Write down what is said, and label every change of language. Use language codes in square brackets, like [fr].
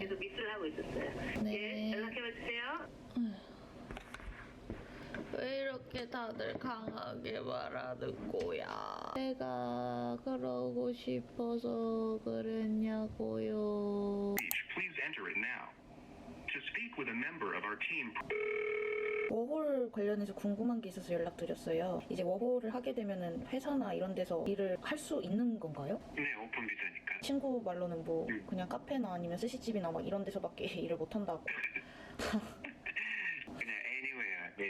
[ko] 계속 미스를 하고 있었어요. 네. 예, 연락해주세요. 왜 이렇게 다들 강하게 말하는 거야? 내가 그러고 싶어서 그랬냐고요. [en] Please enter it now. To speak with a member of our team. [ko] 워홀 관련해서 궁금한 게 있어서 연락드렸어요. 이제 워홀을 하게 되면은 회사나 이런 데서 일을 할 수 있는 건가요? 네, 오픈 비자니까. 친구 말로는 뭐 그냥 카페나 아니면 스시집이나 막 이런 데서밖에 일을 못 한다고. 그냥 anywhere. 네,